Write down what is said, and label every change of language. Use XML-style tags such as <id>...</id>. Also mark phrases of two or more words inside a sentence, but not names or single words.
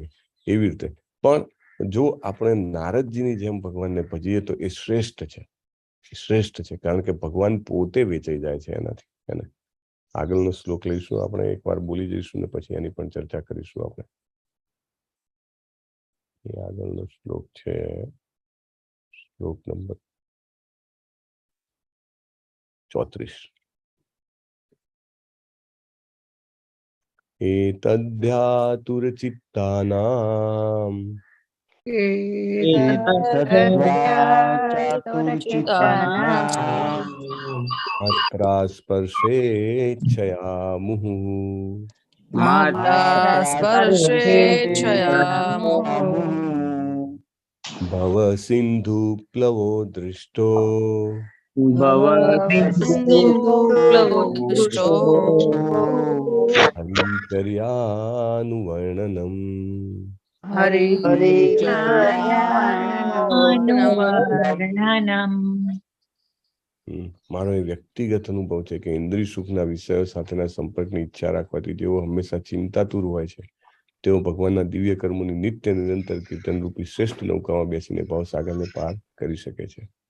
<gu>એવી રીતે પણ જો આપણે નારદજીની જેમ ભગવાનને ભજીએ તો એ શ્રેષ્ઠ છે, શ્રેષ્ઠ છે, કારણ કે ભગવાન પોતે વેચાઈ જાય છે એનાથી. એને આગળનો શ્લોક લઈશું આપણે, એકવાર બોલી જઈશું ને પછી એની પણ ચર્ચા કરીશું આપણે. એ આગળનો શ્લોક છે શ્લોક નંબર 34.</gu> <sa>एतद्ध्यातुरचित्तानां मात्रा स्पर्शेच्छया मुहुः मात्रा स्पर्शेच्छया भव सिन्धु प्लवो दृष्टो भवसिन्धुप्लवोदृष्टो</sa> <gu>हरिचर्यानुवर्णनम् મારો એ વ્યક્તિગત અનુભવ છે કે ઇન્દ્રિય સુખના વિષયો સાથેના સંપર્કની ઈચ્છા રાખવાથી જેઓ હંમેશા ચિંતાતુર હોય છે તેઓ ભગવાનના દિવ્ય કર્મોની નિત્ય નિરંતર કીર્તન રૂપી શ્રેષ્ઠ નૌકામાં બેસીને ભવસાગરને પાર કરી શકે છે.</gu>